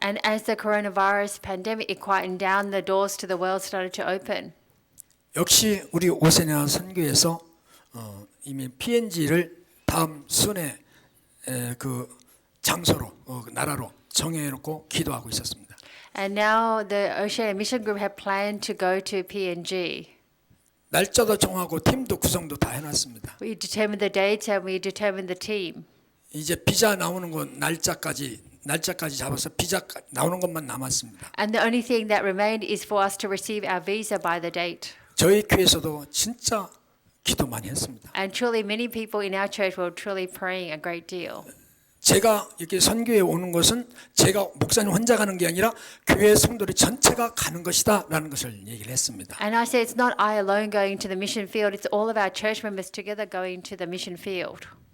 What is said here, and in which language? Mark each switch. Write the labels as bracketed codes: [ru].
[en] And as the coronavirus pandemic it quietened down, the doors to the world started to open. [ko] 역시 우리 오세니아 선교에서 이미 PNG를 다음 순회 그 장소로 나라로 정해놓고 기도하고 있었습니다. [en] And now the Oceania Mission Group have planned to go to PNG. [ko] 날짜도 정하고 팀도 구성도 다 해놨습니다. [en] We determined the dates and we determined the team. [ko] 이제 비자 나오는 건 날짜까지 잡아서 비자 나오는 것만 남았습니다. [en] And the only thing that remained is for us to receive our visa by the date. [ko] 저희 교회에서도 진짜 기도 많이 했습니다. [en] And truly many people in our church were truly praying a great deal. [ko] 제가 이렇게 선교에 오는 것은 제가 목사님 혼자 가는 게 아니라 교회 성도들 전체가 가는 것이다라는 것을 얘기를 했습니다. [en] And I said it's not I alone going to the mission field, it's all of our church members together going to the mission field.